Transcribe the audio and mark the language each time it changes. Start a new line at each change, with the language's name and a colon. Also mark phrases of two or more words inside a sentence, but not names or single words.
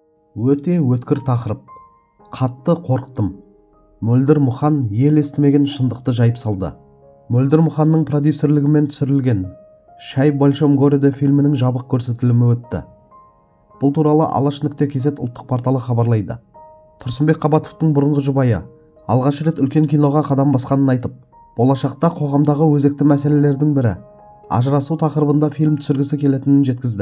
Kazakh: Өте өткір тақырып. Қатты қорықтым. Мөлдір Мұхан ел естімеген шындықты жайып салды. Мөлдір Мұханның продюсерлігімен түсірілген «Шай в большом городе» фильмінің жабық көрсетілімі өтті. Бұл туралы Алаш.кз ұлттық порталы хабарлайды. Тұрсынбек Қабатовтың бұрынғы жұбайы алғаш рет үлкен киноға қадам басқанын айтып, болашақта қоғамдағы өзекті мәселелердің бірі ажырасу тақырыбында фильм түсіргісі келетінін жеткізді.